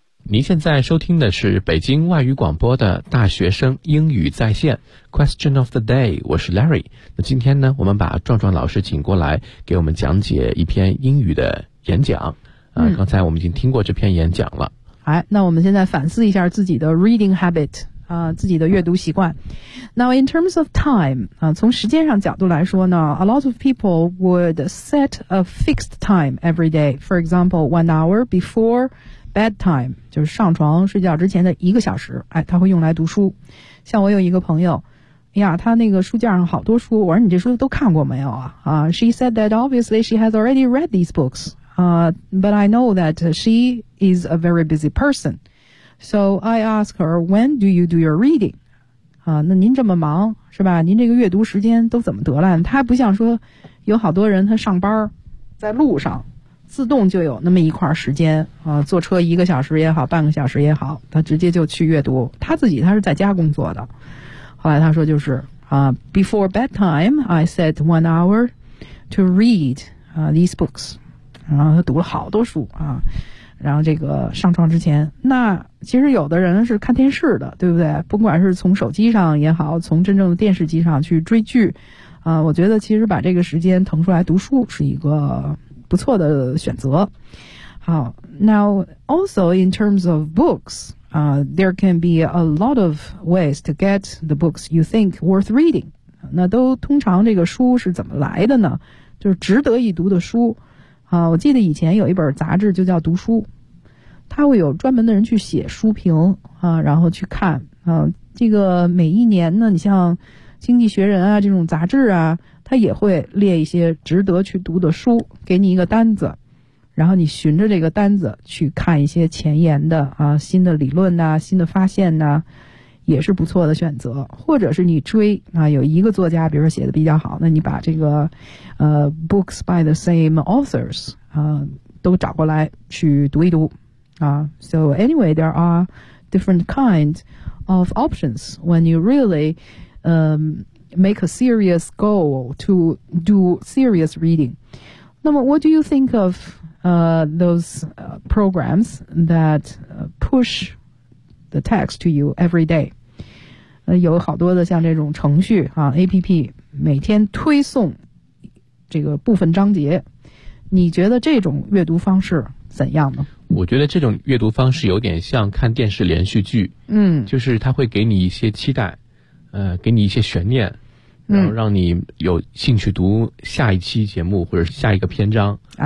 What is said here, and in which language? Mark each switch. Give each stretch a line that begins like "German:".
Chinese: 您现在收听的是北京外语广播的大学生英语在线 Question of the Day， 我是 Larry。那今天呢，我们把壮壮老师请过来给我们讲解一篇英语的演讲，刚才我们已经听过这篇演讲了。好，那我们现在反思一下自己的
English: reading habit
Chinese: 自己的阅读习惯。
English: Now in terms of time
Chinese: 从时间上角度来说呢，
English: a lot of people would set a fixed time every day. For example, 1 hour before bedtime,
Chinese: 就是上床睡觉之前的一个小时，哎，他会用来读书。像我有一个朋友，哎呀，他那个书架上好多书，我说你这书都看过没有啊？
English: She said that obviously she has already read these books, but I know that she is a very busy person. So I ask her, when do you do your reading?
Chinese: 那您这么忙是吧，您这个阅读时间都怎么得来？他还不像说有好多人他上班在路上自动就有那么一块时间坐车一个小时也好半个小时也好，他直接就去阅读。他自己他是在家工作的。后来他说就是
English: before bedtime, I set 1 hour to read these books.
Chinese: 然后他读了好多书然后这个上床之前，那其实有的人是看电视的，对不对？不管是从手机上也好，从真正的电视机上去追剧，我觉得其实把这个时间腾出来读书是一个不错的选择。
English: 好 ，Now also in terms of books, there can be a lot of ways to get the books you think worth reading.
Chinese: 那都通常这个书是怎么来的呢？就是值得一读的书。我记得以前有一本杂志就叫读书，它会有专门的人去写书评然后去看这个每一年呢，你像经济学人啊这种杂志啊，它也会列一些值得去读的书，给你一个单子，然后你循着这个单子去看一些前沿的新的理论啊，新的发现啊，也是不错的选择。或者是你追有一个作家比如说写的比较好，那你把这个
English: books by the same authors
Chinese: 都找过来去读一读
English: So anyway, there are different kinds of options when you really make a serious goal to do serious reading. 那么 what do you think of those programs that push the text to you every day?
Chinese: 有好多的像这种程序APP 每天推送这个部分章节，你觉得这种阅读方式怎样呢？我觉得这种阅读方式有点像看电视连续剧就是它会给你一些期待给你一些悬念，然后让你有兴趣读下一期节目或者下一个篇章